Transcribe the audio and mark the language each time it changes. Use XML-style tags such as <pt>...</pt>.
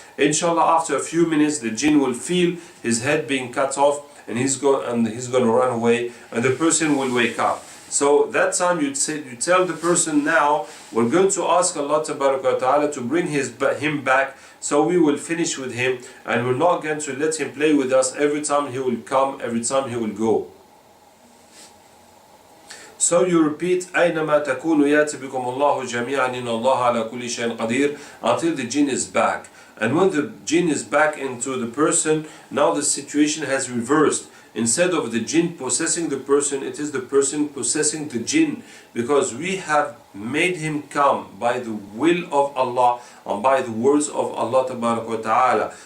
<en>Inshallah, after a few minutes, the jinn will feel his head being cut off, and he's going to run away, and the person will wake up. So that time you tell the person, now we're going to ask Allah Ta'ala to bring him back, so we will finish with him, and we're not going to let him play with us every time he will come, every time he will go. So you repeat</en> <ar>أينما تكونوا يأتي بكم الله جميعا إن الله على كل شيء قدير</ar> <en>until the jinn is back. And when the jinn is back into the person, now the situation has reversed. Instead of the jinn possessing the person, it is the person possessing the jinn, because we have made him come by the will of Allah and by the words of Allah Ta'ala.</en>